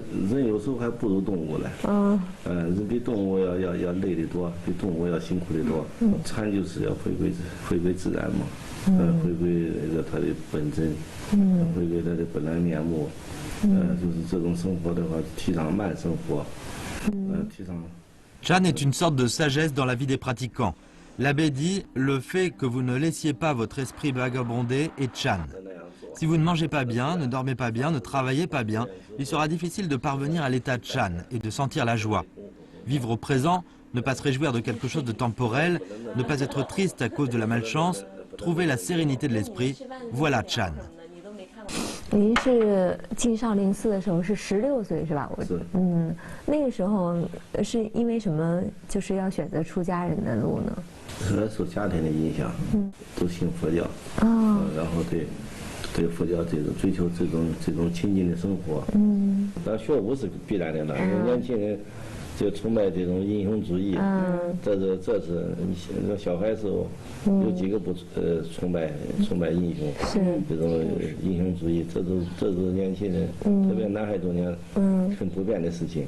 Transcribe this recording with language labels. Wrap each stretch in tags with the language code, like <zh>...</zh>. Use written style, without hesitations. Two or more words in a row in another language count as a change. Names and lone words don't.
<zh>人有时候还不如动物呢。人比动物要累得多，比动物要辛苦得多。禅就是要回归自然嘛，回归那个它的本真，回归它的本来面目。就是这种生活的话，提倡慢生活，提倡。</zh> <fr>Chan est une sorte de sagesse dans la vie des pratiquants. L'abbé dit, le fait que vous ne laissiez pas votre esprit vagabonder est Chan. Si vous ne mangez pas bien, ne dormez pas bien, ne travaillez pas bien, il sera difficile de parvenir à l'état Chan et de sentir la joie. Vivre au présent, ne pas se réjouir de quelque chose de temporel, ne pas être triste à cause de la malchance, trouver la sérénité de l'esprit, voilà Chan.</fr> <zh>您是进少林寺的时候是16岁是吧？那个时候是因为什么就是要选择出家人的路呢？受家庭的影响，都信佛教，然后对佛教追求这种清净的生活，但学武是必然的了，因为年轻人就崇拜这种英雄主义，这是你小孩时候有几个不崇拜英雄，这种英雄主义，这是年轻人，特别男孩中间很普遍的事情。</zh>